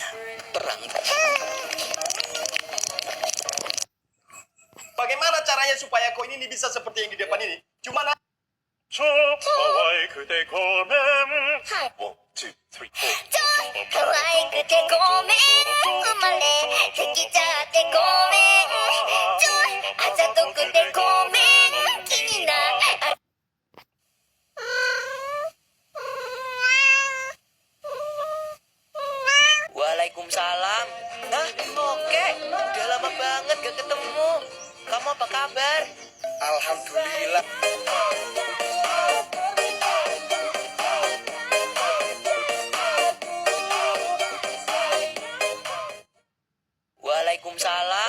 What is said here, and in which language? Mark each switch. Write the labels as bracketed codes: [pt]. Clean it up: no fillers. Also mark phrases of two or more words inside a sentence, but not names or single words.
[id] Perang. Bagaimana caranya supaya koin ini bisa seperti yang di depan ini? Cuma 좋아해 그대 고맨 Hai. 1, 2, 3, 4 [ja] 可愛くてごめん生まれてきちゃってごめんあざとくてごめん気になる [id] Waalaikumsalam. Nah, oke. Udah lama banget gak ketemu. Kamu apa kabar? Alhamdulillah. Waalaikumsalam.